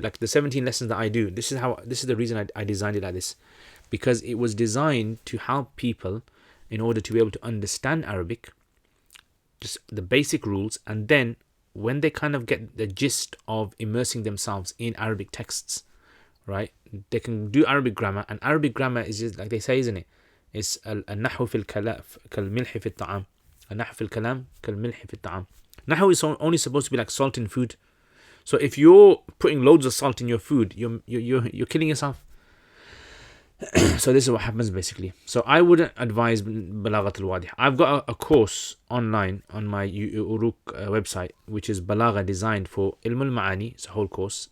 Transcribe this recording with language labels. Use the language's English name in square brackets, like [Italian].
[English] Like the 17 lessons that I do, this is the reason I designed it like this, because it was designed to help people in order to be able to understand Arabic, just the basic rules, and then when they kind of get the gist of immersing themselves in Arabic texts, right, they can do Arabic grammar. And Arabic grammar is just like they say, isn't it? [Arabic] It's النحو في الكلام كالملح في الطعام. النحو في الكلام كالملح في الطعام. [English] Nahu is only supposed to be like salt in food. So if you're putting loads of salt in your food, you're killing yourself. So this is what happens basically. So I wouldn't advise Balaghat al-Wadih. I've got a course online on my Uruk website, which is Balagha, designed for Ilm al-Ma'ani. It's a whole course.